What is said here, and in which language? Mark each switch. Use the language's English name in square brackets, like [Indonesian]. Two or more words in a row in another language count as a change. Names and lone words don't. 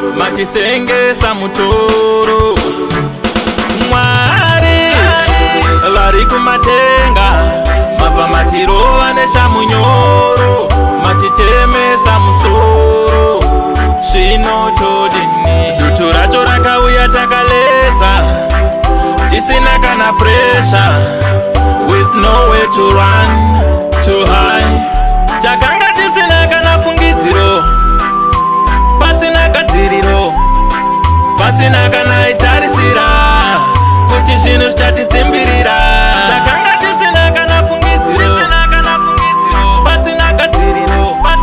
[Shona] Matisengesa mutoro. Mwari, vari kumatenga. Mabva matirova neshamunyoro. Matitemesa musoro. Zvino todini? Dutu racho rakauya takalesa. Tisina kana pressure. [English] With nowhere to run, to hide. [Shona] Takanga tisina kana fungidziro. Pasina gadziriro. Pasina kana aitarisira kuti zvinhu zvichatidzimbirira. Takanga tisina kana fungidziro. Pasina gadziriro.